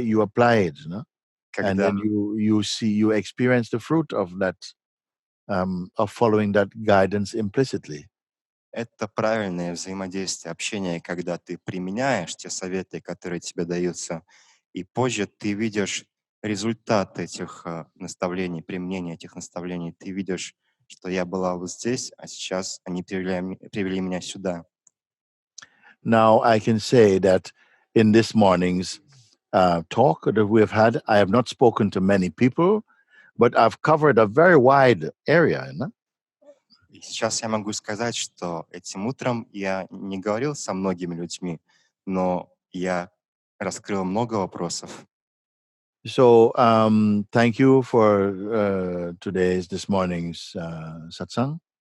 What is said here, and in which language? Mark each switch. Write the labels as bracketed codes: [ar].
[en] You applied, and then you experience the fruit of that, of following that guidance implicitly. [ru] это правильное взаимодействие, общение, когда ты применяешь те советы, которые тебе даются, и позже ты видишь результат этих наставлений, применения этих наставлений. Ты видишь, что я была вот здесь, а сейчас они привели меня сюда. [en] Now I can say that in this morning's talk that we have had, I have not spoken to many people, but I've covered a very wide area. [ru] И сейчас я могу сказать, что этим утром я не говорил со многими людьми, но я раскрыл много вопросов. [en] So thank you for this morning's satsang.